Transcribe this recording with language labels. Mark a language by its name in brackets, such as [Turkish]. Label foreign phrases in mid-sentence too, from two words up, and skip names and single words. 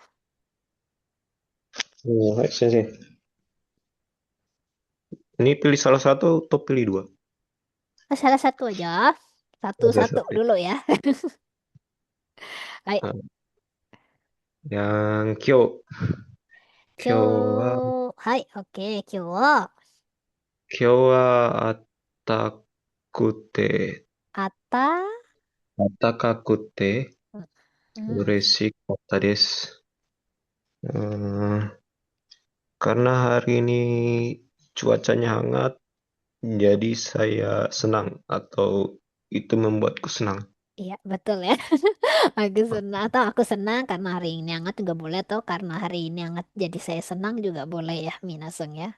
[Japanese] はい、先生. [Indonesian] Ini pilih salah satu atau pilih dua? Salah satu aja. Salah Satu-satu satu. dulu ya. Hai. Nah, yang Kyo. [Japanese] Kyo, 今日は, はい、オーケー、今日. 今日はあたくて, Ata, atakakute, hmm, 嬉しかったです. [Indonesian] Eh, karena hari ini cuacanya hangat, jadi saya senang atau itu membuatku senang. iya betul ya. Aku senang atau aku senang karena hari ini hangat juga boleh atau karena hari ini hangat jadi saya senang juga boleh ya, minaseng ya.